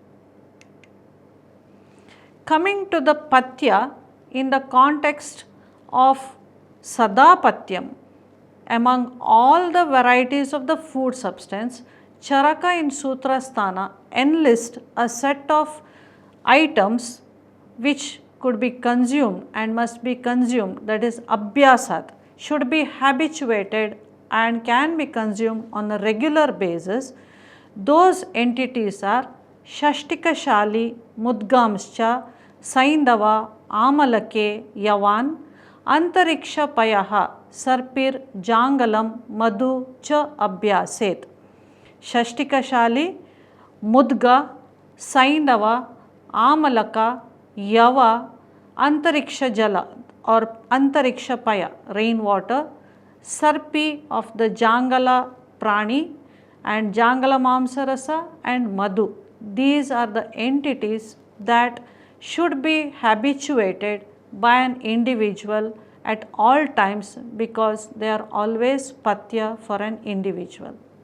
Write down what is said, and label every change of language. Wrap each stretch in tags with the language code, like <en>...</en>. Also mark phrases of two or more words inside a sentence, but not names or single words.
<en>Coming to the Pathya in the context of Sadapatyam, among all the varieties of the food substance, Charaka in Sutrasthana enlists a set of items which could be consumed and must be consumed, that is Abhyasat, should be habituated and can be consumed on a regular basis. Those entities are</en> <sa>Shashtikashali, Mudgamscha, Saindava, Amalake, Yavan, Antariksha Payaha, Sarpir, Jangalam, Madhu, Cha Abhyaset. Shashtikashali, Mudga, Saindava, Amalaka, Yava, Antariksha Jala or Antariksha Paya, rainwater, Sarpi</sa> <en>of the</en> <sa>Jangala Prani and Jangala Mamsarasa and Madhu.</sa> <en>These are the entities that should be habituated by an individual at all times because they are always Pathya for an individual.</en>